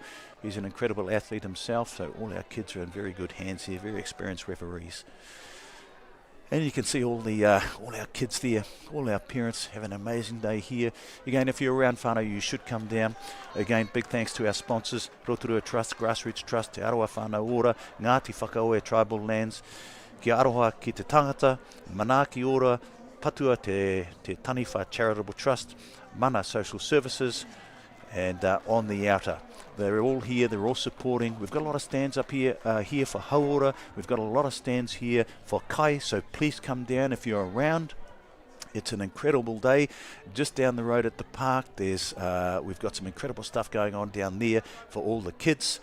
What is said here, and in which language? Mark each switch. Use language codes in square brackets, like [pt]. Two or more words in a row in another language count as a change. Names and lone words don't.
[en] He's an incredible athlete himself, so all our kids are in very good hands here, very experienced referees. And you can see all our kids there, all our parents have an amazing day here. Again, if you're around whānau, you should come down. Again, big thanks to our sponsors, Rotorua Trust, Grassroots Trust, Te Aroha Whānau Ora, Ngāti Whakaoe Tribal Lands, Ki Aroha ki te tangata, Manaki Ora, Patua te Taniwha Charitable Trust, Mana Social Services, and On the Outer. They're all here, they're all supporting. We've got a lot of stands up here here for hauora. We've got a lot of stands here for kai, so please come down if you're around. It's an incredible day. Just down the road at the park, there's we've got some incredible stuff going on down there for all the kids.